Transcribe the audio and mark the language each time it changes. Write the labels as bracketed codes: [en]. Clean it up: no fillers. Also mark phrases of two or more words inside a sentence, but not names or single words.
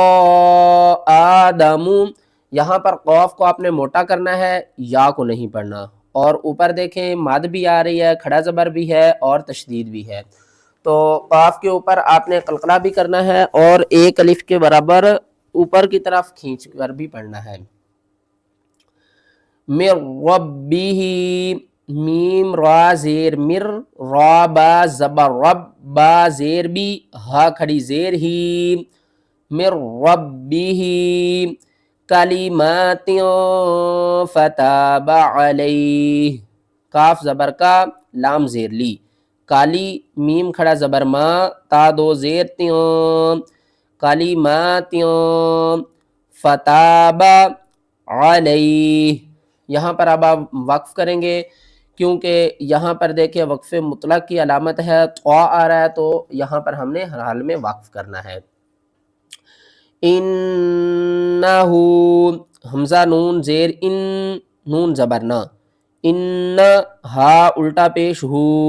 [ur] آدم یہاں پر قوف کو آپ نے موٹا کرنا ہے یا کو نہیں پڑھنا اور اوپر دیکھیں مد بھی آ رہی ہے کھڑا زبر بھی ہے اور تشدید بھی ہے تو قاف کے اوپر آپ نے قلقلہ بھی کرنا ہے اور ایک الف کے برابر اوپر کی طرف کھینچ کر بھی پڑھنا ہے [ar] مر ربہ [ur] میم را زیر مر را با زبر رب با زیر بھی ہا کھڑی زیر ہی [ar] مر ربہ کلمات فتاب علیہ [ur] کاف زبر کا لام زیر لی کالی میم کھڑا زبر ما تا دو زیر تیوں کلمات [ar] فتاب علیہ [ur] یہاں پر اب آپ وقف کریں گے کیونکہ یہاں پر دیکھیں وقف مطلق کی علامت ہے طا آ رہا ہے تو یہاں پر ہم نے ہر حال میں وقف کرنا ہے انہو حمزہ نون زیر ان نون زبر نا ان ہا الٹا پیش ہو